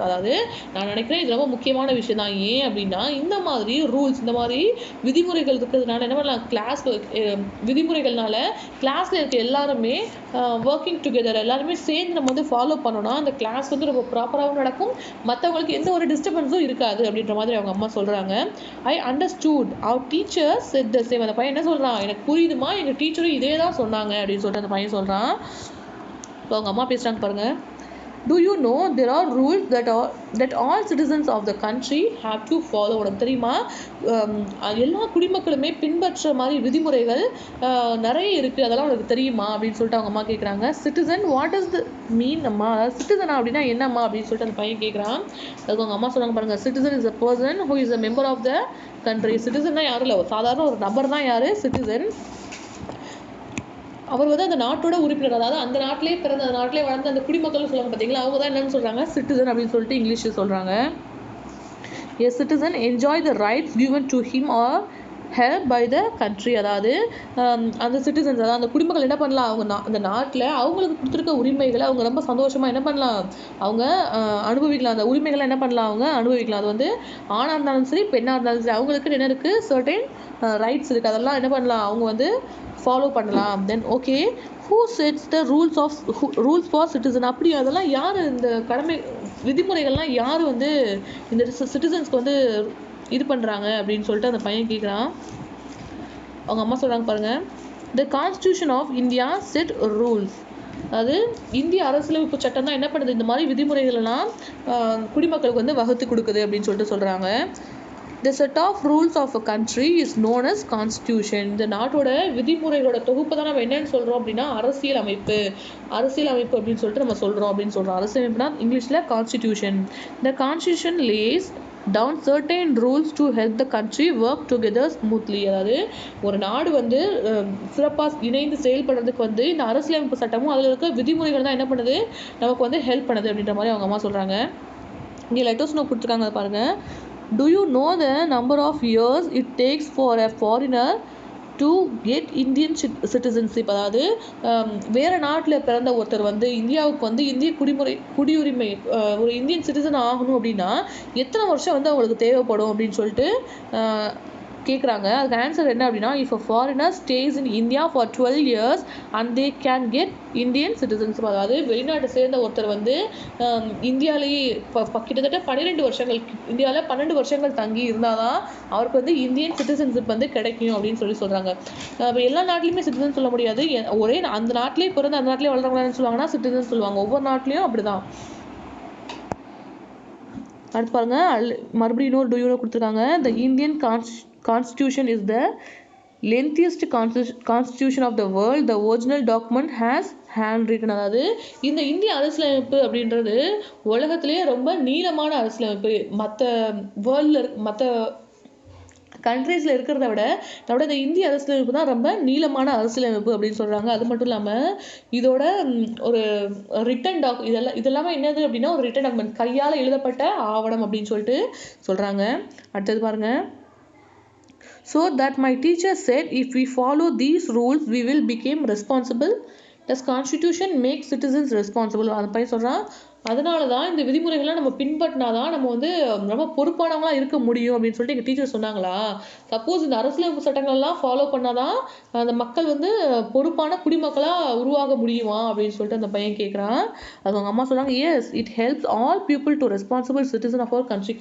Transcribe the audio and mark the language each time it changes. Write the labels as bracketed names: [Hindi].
[Tamil] அதாவது நான் நினைக்கிறேன் இது ரொம்ப முக்கியமான விஷயம் தான். ஏன் அப்படின்னா இந்த மாதிரி ரூல்ஸ், இந்த மாதிரி விதிமுறைகள் இருக்கிறதுனால என்ன பண்ணலாம், கிளாஸ் விதிமுறைகள்னால கிளாஸில் இருக்க எல்லாருமே ஒர்க்கிங் டுகெதர், எல்லாருமே சேர்ந்து நம்ம வந்து ஃபாலோ பண்ணோம்னா அந்த கிளாஸ் வந்து ரொம்ப ப்ராப்பராகவும் நடக்கும், மற்றவங்களுக்கு எந்த ஒரு டிஸ்டர்பன்ஸும் இருக்காது அப்படின்ற மாதிரி அவங்க அம்மா சொல்கிறாங்க. [English] I understood our teacher said the same. [Tamil] அந்த பையன் என்ன சொல்கிறான், எனக்கு புரியுதுமா, எங்கள் டீச்சரும் இதே தான் சொன்னாங்க அப்படின்னு சொல்லிட்டு அந்த பையன் சொல்கிறான். இப்போ அவங்க அம்மா பேசுகிறாங்க பாருங்க. [English] Do you know there are rules that all citizens of the country have to follow? [Tamil] உனக்கு தெரியுமா, எல்லா குடிமக்களுமே பின்பற்ற மாதிரி விதிமுறைகள் நிறைய இருக்குது, அதெல்லாம் உனக்கு தெரியுமா அப்படின்னு சொல்லிட்டு அவங்க அம்மா கேட்குறாங்க. சிட்டிசன், [English] what is the mean [Tamil] அம்மா, சிட்டிசனா அப்படின்னா என்னம்மா அப்படின்னு சொல்லிட்டு அந்த பையன் கேட்குறான். அதுக்கு அவங்க அம்மா சொன்னாங்க பாருங்க, [English] Citizen is a person who is a member of the country. [Tamil] சிட்டிசன்னா யாரும் இல்லை, சாதாரண ஒரு நபர் தான் யார் சிட்டிசன். அவர் வந்து அந்த நாட்டோட உறுப்பினர், அதாவது அந்த நாட்டிலே பிறந்த அந்த நாட்டிலே வளர்ந்த அந்த குடிமக்கள்னு சொல்லுவாங்க பார்த்தீங்களா, அவங்க தான் என்னன்னு சொல்கிறாங்க, சிட்டிசன் அப்படின்னு சொல்லிட்டு இங்கிலீஷில் சொல்கிறாங்க. [English] A citizen enjoy the rights given to him or her by the country. [Tamil] அதாவது அந்த சிட்டிசன்ஸ், அதாவது அந்த குடிமக்கள் என்ன பண்ணலாம், அவங்க அந்த நாட்டில் அவங்களுக்கு கொடுத்துருக்க உரிமைகளை அவங்க ரொம்ப சந்தோஷமாக என்ன பண்ணலாம், அவங்க அனுபவிக்கலாம். அந்த உரிமைகளை என்ன பண்ணலாம், அவங்க அனுபவிக்கலாம். அது வந்து ஆணாக இருந்தாலும் சரி பெண்ணாக இருந்தாலும் சரி, அவங்களுக்கு என்ன இருக்குது, சர்டைன் ரைட்ஸ் இருக்குது, அதெல்லாம் என்ன பண்ணலாம், அவங்க வந்து ஃபாலோ பண்ணலாம். Then okay, [English] who sets the rules for citizen, [Tamil] அப்படி அதெல்லாம் யார், இந்த கடமை விதிமுறைகள்லாம் யார் வந்து இந்த சிட்டிசன்ஸ்க்கு வந்து இது பண்ணுறாங்க அப்படின்னு சொல்லிட்டு அந்த பையன் கேட்குறான். அவங்க அம்மா சொல்கிறாங்க பாருங்கள், [English] The constitution of India set rules. [Tamil] அதாவது இந்திய அரசியலமைப்பு சட்டம் தான் என்ன பண்ணுது, இந்த மாதிரி விதிமுறைகளெல்லாம் குடிமக்களுக்கு வந்து வகுத்து கொடுக்குது அப்படின்னு சொல்லிட்டு சொல்கிறாங்க. [English] The set of rules of a country is known as constitution. [Tamil] இந்த நாட்டோட விதிமுறைகளோட தொகுப்பு தான் நம்ம என்னன்னு சொல்கிறோம் அப்படின்னா அரசியல் அமைப்பு அப்படின்னு சொல்லிட்டு நம்ம சொல்கிறோம் அப்படின்னு சொல்கிறோம். அரசியல் அமைப்புனா இங்கிலீஷில் constitution. [English] The constitution lays down certain rules to help the country work together smoothly. [Tamil] அதாவது ஒரு நாடு வந்து சிறப்பாக இணைந்து செயல்படுறதுக்கு வந்து இந்த அரசியலமைப்பு சட்டமும் அதில் இருக்க விதிமுறைகள் தான் என்ன பண்ணுது, நமக்கு வந்து ஹெல்ப் பண்ணுது அப்படின்ற மாதிரி அவங்க அம்மா சொல்கிறாங்க. இங்கே லெட்டர்ஸ் நோட் கொடுத்துருக்காங்க பாருங்கள். [English] Do you know the number of years it takes for a foreigner to get Indian citizenship? [Tamil] அதாவது வேறு நாட்டில் பிறந்த ஒருத்தர் வந்து இந்தியாவுக்கு வந்து இந்திய குடியுரிமை ஒரு இந்தியன் சிட்டிசன் ஆகணும் அப்படின்னா எத்தனை வருஷம் வந்து அவங்களுக்கு தேவைப்படும் அப்படின்னு சொல்லிட்டு கேட்குறாங்க. அதுக்கு ஆன்சர் என்ன அப்படின்னா, [English] If a foreigner stays in India for 12 years and they can get Indian citizenship. [Tamil] அதாவது வெளிநாட்டை சேர்ந்த ஒருத்தர் வந்து இந்தியாவிலேயே கிட்டத்தட்ட 12 வருஷங்கள், இந்தியாவில் 12 வருஷங்கள் தங்கி இருந்தால் தான் அவருக்கு வந்து இந்தியன் சிட்டிசன்ஷிப் வந்து கிடைக்கும் அப்படின்னு சொல்கிறாங்க. எல்லா நாட்டிலையுமே சிட்டிசன் சொல்ல முடியாது. ஒரே அந்த நாட்டிலே பிறந்து அந்த நாட்டிலே வளர்றவங்களான்னு சொல்லுவாங்கன்னா சிட்டிசன் சொல்லுவாங்க. ஒவ்வொரு நாட்டிலையும் அப்படிதான். அடுத்து பாருங்க, மறுபடியும் இன்னொரு டூ யூனோ கொடுத்துருக்காங்க. [English] The Indian constitution is the lengthiest constitution of the world. The original document has handwritten. [Tamil] அதாவது இந்த இந்திய அரசியலமைப்பு அப்படின்றது உலகத்திலேயே ரொம்ப நீளமான அரசியலமைப்பு. மற்ற வேர்ல்டில் மற்ற கண்ட்ரீஸில் இருக்கிறத விட நம்மளோட இந்த இந்திய அரசியலமைப்பு தான் ரொம்ப நீளமான அரசியலமைப்பு அப்படின்னு சொல்கிறாங்க. அது மட்டும் இல்லாமல் இதோட ஒரு ரிட்டன் இதெல்லாமே என்னது அப்படின்னா ஒரு ரிட்டன் டாக்குமெண்ட், கையால் எழுதப்பட்ட ஆவணம் அப்படின்னு சொல்லிட்டு சொல்கிறாங்க. அடுத்தது பாருங்கள். [English] So that my teacher said, if we follow these rules we will become responsible. Does constitution make citizens responsible? [Tamil] அந்த பையன் சொல்கிறான், அதனால தான் இந்த விதிமுறைகள்லாம் நம்ம பின்பற்றினா தான் நம்ம வந்து ரொம்ப பொறுப்பானவங்களாக இருக்க முடியும் அப்படின்னு சொல்லிட்டு எங்கள் டீச்சர் சொன்னாங்களா? சப்போஸ் இந்த அரசியலமைப்பு சட்டங்கள்லாம் ஃபாலோ பண்ணால் தான் அந்த மக்கள் வந்து பொறுப்பான குடிமக்களாக உருவாக முடியுமா அப்படின்னு சொல்லிட்டு அந்த பையன் கேட்குறான். அது அவங்க அம்மா சொன்னாங்க, [English] Yes it helps all people to responsible citizen of our country.